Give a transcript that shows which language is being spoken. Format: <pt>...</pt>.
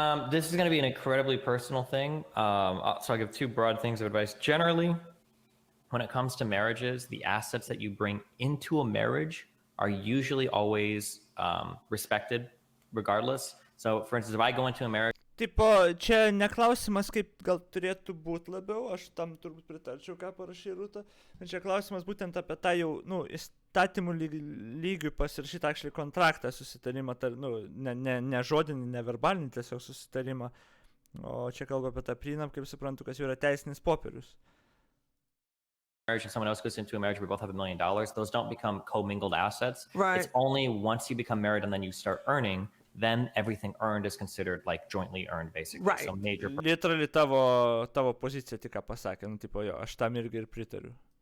<en>This is going to be an incredibly personal thing. So I'll give two broad things of advice. Generally, when it comes to marriages, the assets that you bring into a marriage are usually always respected regardless. So, for instance, if I go into a marriage...</en> <lt>Tipo, čia neklausimas, kaip gal turėtų būti labiau, aš tam turbūt pritarčiau, ką parašė Rūta. Čia klausimas būtent apie tą jau, įstatymų lygių pasirašytą actually kontraktą, susitarimą, ne žodinį, ne verbalinį tiesiog susitarimą, o čia kalba apie tą prenup, kaip suprantu, kas jau yra teisinis popierius.</lt> <en>Marriage and someone else goes into a marriage, we both have $1 million, those don't become commingled assets. Right. It's only once you become married and then you start earning, then everything earned is considered like jointly earned, basically. Right. So major</en> <lt>Literally tavo pozicija tik ką pasakė, tipo jo, aš tam irgi ir pritariu.</lt>